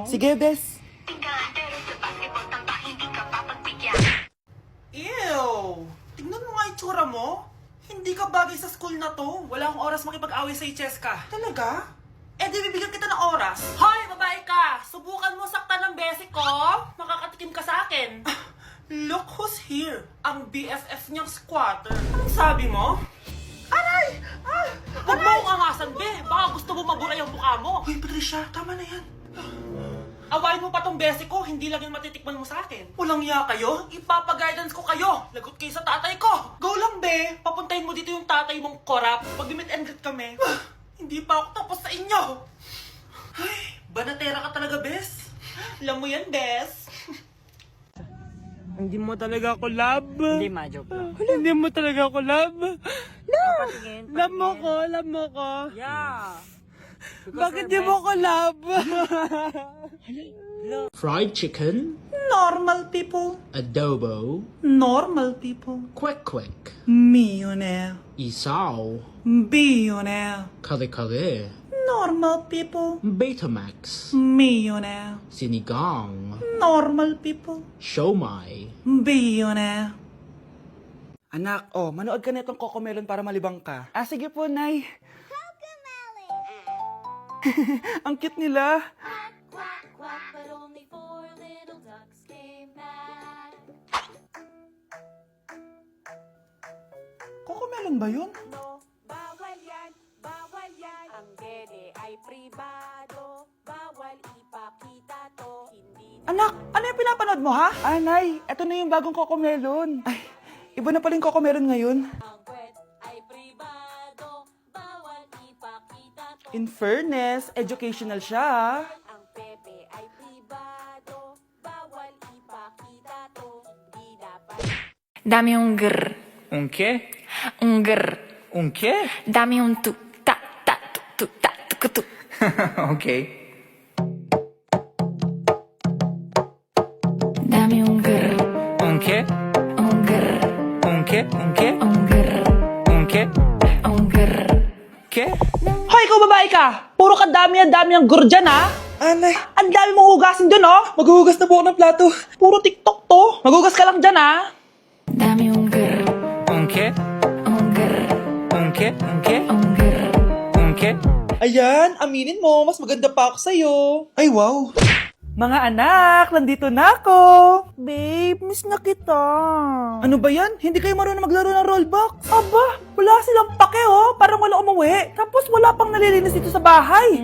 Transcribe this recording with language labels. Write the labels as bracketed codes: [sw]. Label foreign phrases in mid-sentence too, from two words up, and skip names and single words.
[tl] Sige, Bes. Ew! Tingnan mo nga itsura mo. Hindi ka bagay sa school na to. Wala akong oras makipag-away sa Cheska. Talaga? di bibigyan kita ng oras. Hoy, babae ka! Subukan mo saktan ng basic ko. Makakatikim ka sa akin. [en] Look who's here. [tl] Ang BFF niyang squatter. Anong sabi mo? Aray! Huwag mo akong angasan, be. Baka gusto mo mabura yung mukha mo. Hoy, Patricia, tama na yan. Awayin mo pa tong basic ko, hindi lang yung matitikman mo sa akin. Walang iya kayo, ipapag-guidance ko kayo. Lagot kayo sa tatay ko. Go lang, be. Papuntahin mo dito yung tatay mong korap. Pag- [en] meet and greet [tl] kami. Hindi pa ako tapos sa inyo. Ay, banatera ka talaga, bes. Alam mo yan, bes. Hindi mo talaga ako love. Hindi, ma-joke lang. Hindi mo talaga ako love. Patingin. Love mo ko. [en] Yeah. [tl] Bakit di mo ko love? [en] Fried chicken, Normal people. [tl] adobo, [en] Normal people. quack quack, Millionaire. [tl] isaw, [en] Billionaire. [tl] kare kare, [en] Normal people. Betamax, Millionaire. [tl] sinigang, [en] Normal people. [tl] siomai. [en] Billionaire. [tl] Anak, manood ka nitong Cocomelon para malibang ka. Sige po, Nay. Ang cute nila. [en] Quack, quack, but only 4 little ducks came back. [tl] Cocomelon ba yun? No, bawal yan, bawal yan. Ang gene ay pribado, bawal ipakita to. Hindi Anak, ano yung pinapanood mo, ha? Nay, eto na yung bagong Cocomelon. Ay, Iba na pala yung Coco meron ngayon. Ang puwet ay pribado, bawal ipakita to. [en] In fairness, [tl] educational siya. Ang pepe ay pribado, bawal ipakita to. Di dapat [es] Dame un grr, Un qué? un grr. Un qué? Dame un tu, ta, ta, tu, ta, tu, tu. Ok. Dame un grr, Un qué? un grr, Un qué? Un qué? un grr, Un qué? un grr. ¿Qué? [tl] Hoy, ikaw babae ka! Puro kadami ang gur dyan, ha? Anay, ang dami mong hugasin dun, oh! Maghuhugas na po ako ng plato. Puro TikTok to. Maghugas ka lang dyan, ha? [es] Dame un grr, Un qué? un grr, Un qué? Un qué? un grr. Un qué? [tl] Ayan, aminin mo, mas maganda pa ako sa'yo. Ay, wow. Mga anak, nandito na ako. Babe, miss na kita. Ano ba yan? Hindi kayo marunong maglaro ng rollbox? Aba, wala silang pake, oh. Parang wala umuwi. Tapos wala pang nalilinis dito sa bahay.